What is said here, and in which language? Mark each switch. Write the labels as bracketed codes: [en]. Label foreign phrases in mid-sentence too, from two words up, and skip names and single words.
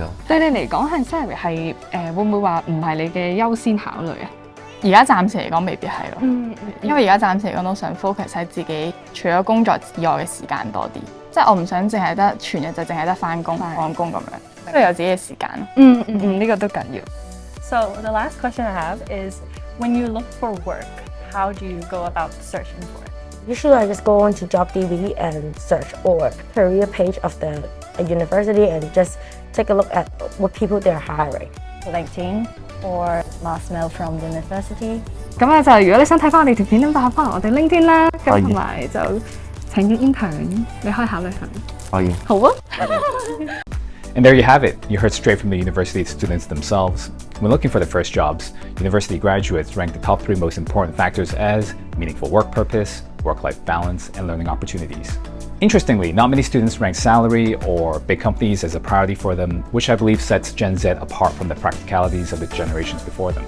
[yue] 對你嚟講，係 salary 係會唔會話唔係你嘅優先考慮啊？而家暫時嚟講未必係咯，因為而家暫時嚟講都想 focus 喺自己除咗工作以外嘅時間多啲，即係我唔想淨係得全日就淨係得翻工放工咁樣，都有自己嘅時間咯。呢個都緊要。 [en] So the last question I have is, when you look for work, how do you go about searching for it? Usually I just go on to JobDB and search or career page of the university and just take a look at what people they're hiring. LinkedIn or last mail from the university。 [yue] 咁咧就如果你想睇翻我哋條片咁，就可能我哋 LinkedIn 啦，咁同埋就請嘅 intern， 你可以考慮下。可以。好啊。 [en] And there you have it. You heard straight from the university students themselves. When looking for their first jobs, university graduates rank the top 3 most important factors as meaningful work purpose, work-life balance, and learning opportunities. Interestingly, not many students rank salary or big companies as a priority for them, which I believe sets Gen Z apart from the practicalities of the generations before them.